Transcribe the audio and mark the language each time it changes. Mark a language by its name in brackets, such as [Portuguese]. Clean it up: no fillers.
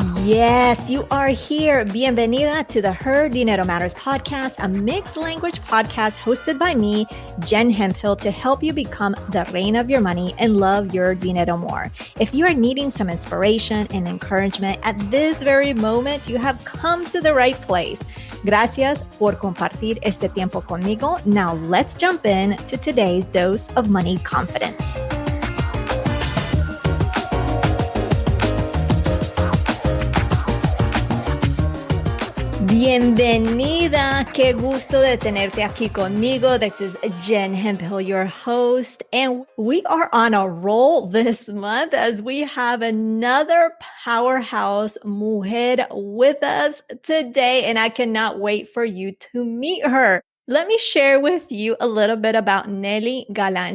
[English] Yes, you are here. [Spanish] Bienvenida [English] to the Her Dinero Matters podcast, a mixed language podcast hosted by me, Jen Hemphill, to help you become the [Spanish] reina [English] of your money and love your [Spanish] dinero [English] more. If you are needing some inspiration and encouragement at this very moment, you have come to the right place. [Spanish] Gracias por compartir este tiempo conmigo. [English] Now let's jump in to today's dose of money confidence. [Spanish] Bienvenida. Qué gusto de tenerte aquí conmigo. [English] This is Jen Hemphill, your host, and we are on a roll this month as we have another powerhouse [Spanish] mujer [English] with us today, and I cannot wait for you to meet her. Let me share with you a little bit about Nely Galan.